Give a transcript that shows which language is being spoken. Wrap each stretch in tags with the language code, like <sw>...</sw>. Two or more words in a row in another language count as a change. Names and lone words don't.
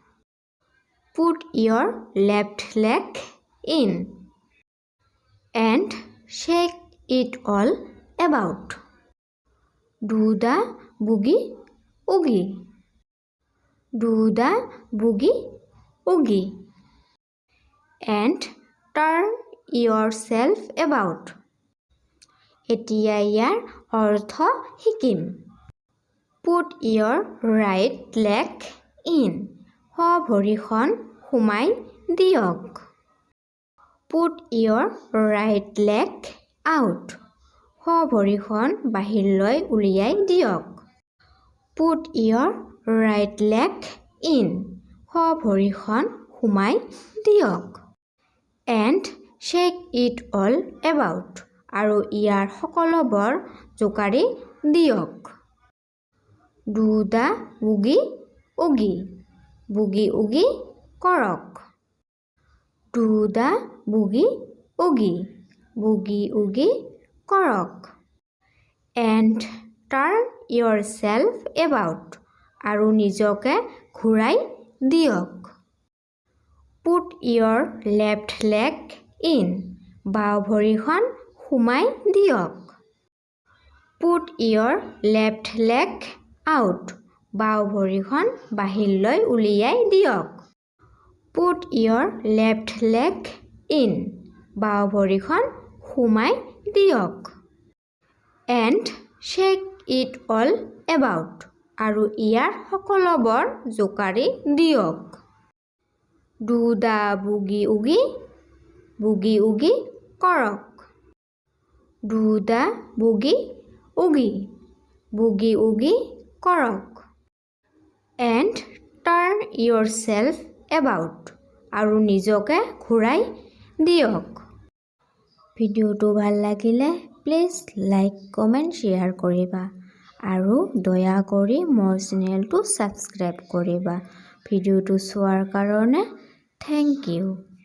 <en>Put your left leg in and shake it all about. Do the boogie oogie. Do the boogie oogie and turn yourself about.</en> <as>এতিয়া ইয়াৰ অৰ্থ শিকিম।</as> <en>Put your right leg in.</en> <as>ভৰিখন সোমাই দিয়ক।</as> <en>Put your right leg out.</en> <as>ভৰিখন বাহিৰলৈ উলিয়াই দিয়ক।</as> <en>Put your right leg in.</en> <as>ভৰিখন সোমাই দিয়ক।</as> <en>And shake it all about.</en> <as>আৰু ইয়াৰ সকলোবোৰ জোকাৰি দিয়ক।</as> <en>Do the boogie oogie.</en> <as>বুগি উগি কৰক।</as> <en>Do the boogie oogie.</en> <as>বুগি উগি কৰক।</as> <en>And turn yourself about.</en> <as>আৰু নিজকে ঘূৰাই দিয়ক।</as> <en>Put your left leg in.</en> <as>বাওঁ ভৰিখন সোমাই দিয়ক।</as> <en>Put your left leg out.</en> <as>বাওঁ ভৰিখন বাহিৰলৈ উলিয়াই দিয়ক।</as> <en>Put your left leg in.</en> <as>বাওঁ ভৰিখন সোমাই দিয়ক।</as> <en>And shake it all about.</en> <as>আৰু ইয়াৰ সকলোবোৰ জোকাৰি দিয়ক।</as> <en>Do the boogie oogie.</en> <as>বুগি উগি কৰক।</as> <en>Do the boogie oogie.</en> <as>বুগি উগি কৰক।</as> <en>And turn yourself about.</en> <as>আৰু নিজকে ঘূৰাই দিয়ক। ভিডিঅ'টো ভাল লাগিলে</as> <en>please like comment share</en> <as>কৰিবা আৰু দয়া কৰি মোৰ চেনেলটো ছাবস্ক্ৰাইব কৰিবা। ভিডিঅ'টো চোৱাৰ কাৰণে</as> <en>thank you.</en>